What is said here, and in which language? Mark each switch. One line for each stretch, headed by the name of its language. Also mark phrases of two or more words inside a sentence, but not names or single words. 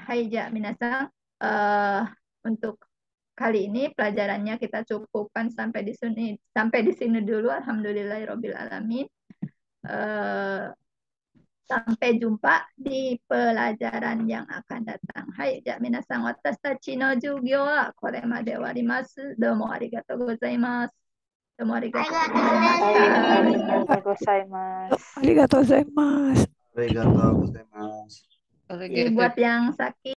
Japanese: はい じゃ 皆さん,
Indonesian: untuk kali ini pelajarannya kita cukupkan sampai di sini dulu.
Arabic: الحمد لله رب العالمين.
Indonesian: Sampai jumpa di pelajaran yang akan datang.
Japanese: はい じゃ 皆さん、私たち の 授業 は これ まで わります. どうも ありがとう ございます。どうも ありがとうありがとう ございます. ありがとう ございます. ありがとう ございます.
Indonesian: Buat yang sakit